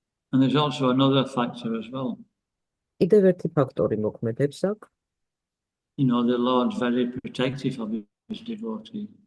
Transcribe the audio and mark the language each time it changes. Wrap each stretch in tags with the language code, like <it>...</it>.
<en>And there's also another factor as well.</en> <ka>კიდევ ერთი ფაქტორი მოქმედებს აქ.</ka> <en>The Lord's very protective of his devotee.</en>